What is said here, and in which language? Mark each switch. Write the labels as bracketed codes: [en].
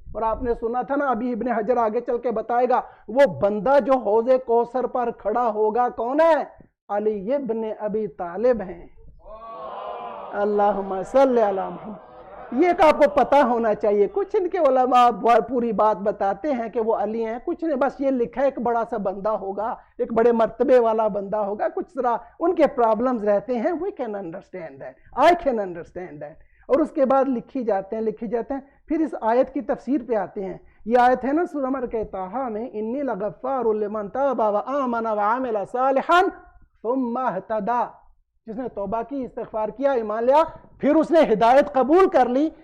[ur] اور آپ نے سنا تھا نا، ابھی ابن حجر آگے چل کے بتائے گا، وہ بندہ جو حوض کوثر پر کھڑا ہوگا کون ہے؟ علی ابن ابی طالب ہیں. اللہم صلی علی محمد. یہ ایک آپ کو پتہ ہونا چاہیے. کچھ ان کے علماء پوری بات بتاتے ہیں کہ وہ علی ہیں، کچھ نے بس یہ لکھا ہے ایک بڑا سا بندہ ہوگا، ایک بڑے مرتبے والا بندہ ہوگا. کچھ طرح ان کے پرابلمز رہتے ہیں. [en] we can understand that, I can understand that. [ur] اور اس کے بعد لکھی جاتے ہیں. پھر اس آیت کی تفسیر پہ آتے ہیں. یہ آیت ہے نا سورہ مریم کے طٰہٰ میں، [ar] انی لغفار لمن تاب وآمن وعمل صالحا ثم اہتدی. [ur] جس نے توبہ کی، استغفار کیا، ایمان لیا، پھر اس نے ہدایت قبول کر لی.